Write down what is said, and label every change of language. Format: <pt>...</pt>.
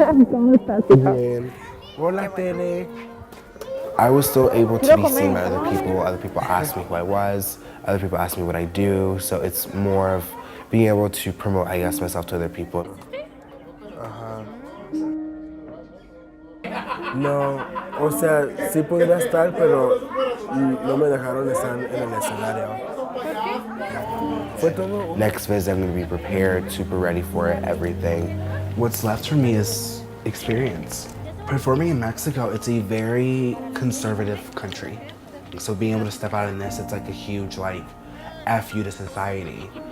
<es>¿Cómo estás? Bien. Hola, Tele.</es> <en>I was still able to be seen by other people. Other people asked me who I was. Other people asked me what I do. So it's more of being able to promote, I guess, myself to other people.</en> <es>No, o sea, sí podría estar, pero no me dejaron estar en el escenario. Fue todo.</es> <en>Next visit, I'm going to be prepared, super ready for it, everything. What's left for me is experience. Performing in Mexico, it's a very conservative country. So being able to step out in this, it's like a huge, like, F you to society.</en>